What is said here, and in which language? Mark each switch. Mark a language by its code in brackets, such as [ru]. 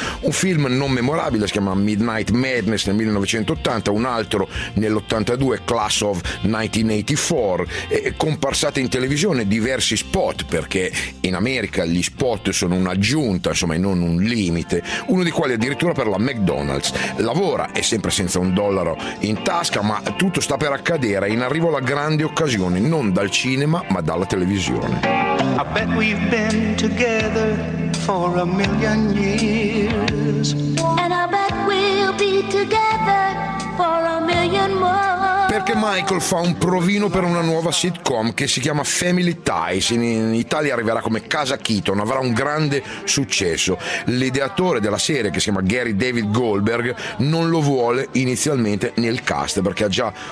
[it] Un film non memorabile si chiama Midnight Madness nel 1980, un altro nell'82, Class of 1984, e comparsate in televisione diversi spot, perché in America gli spot sono un'aggiunta, insomma, e non un limite, uno di quali addirittura per la McDonald's. Lavora, è sempre senza un dollaro in tasca, ma tutto sta per accadere, in arrivo la grande occasione, non dal cinema ma dalla televisione. [en] I bet we've been together for a million years. And I bet we'll be together for a million more. [it] Perché Michael fa un provino per una nuova sitcom che si chiama Family Ties, in Italia arriverà come Casa Keaton, avrà un grande successo. L'ideatore della serie, che si chiama Gary David Goldberg, non lo vuole inizialmente nel cast perché ha già